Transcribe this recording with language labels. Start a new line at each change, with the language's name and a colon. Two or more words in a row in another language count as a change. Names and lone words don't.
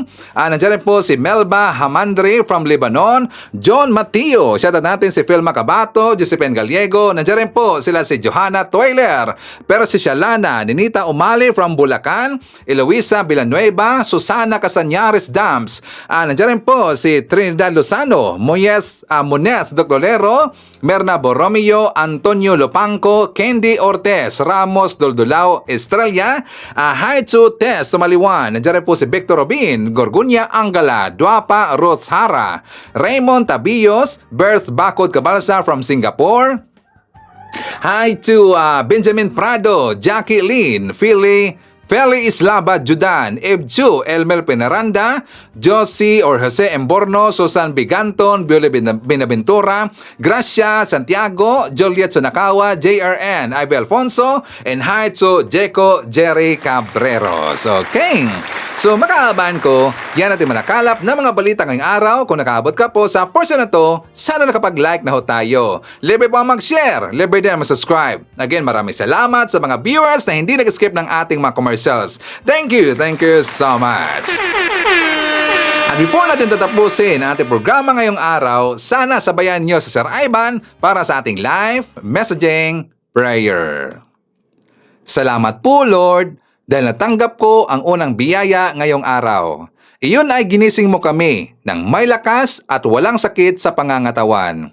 Filipino: Nandiyan rin po si Melba Hamandre from Lebanon, John Mateo. Shoutout natin si Phil Macabato, Josephine Gallego. Nandiyan rin po po sila si Johanna Toiler, pero si Shalana Ninita Umali from Bulacan, Eloisa Villanueva, Susana Casañares Dams. Nandiyan rin po si Trinidad Lozano, Monez Doctolero, Merna Borromeo, Antonio Lopangco, Candy Ortez, Ramos Doldolao Estrella, Haitsu Tess Tumaliwan. Nandiyan rin po si Victor Robin, Gorgunya Angala, Duapa Ruth Hara, Raymond Tabios, Berth Bakod Cabalsa from Singapore.
English: Hi to Benjamin Prado, Jackie Lynn, Feli Islaba Judan, Ebju Elmel Penaranda, Josie or Jose Emborno, Susan Biganton, Biole Binaventura, Gracia Santiago, Juliet Sunakawa, JRN, Ivy Alfonso, and hi to Jeco Jerry Cabreros. Okay.
Filipino: So makaaban ko, yan natin manakalap na mga balita ngayong araw. Kung nakaabot ka po sa portion na to, sana nakapag-like na ho tayo. Libre po ang mag-share, libre din ang mag-subscribe. Again, maraming salamat sa mga viewers na hindi nag-skip ng ating mga commercials.
English: Thank you so much.
Filipino: At before natin tatapusin ang ating programa ngayong araw, sana sabayan nyo sa Sir Ivan para sa ating
English: live messaging prayer.
Filipino: Salamat po, Lord, dahil natanggap ko ang unang biyaya ngayong araw. Iyon ay ginising mo kami ng may lakas at walang sakit sa pangangatawan.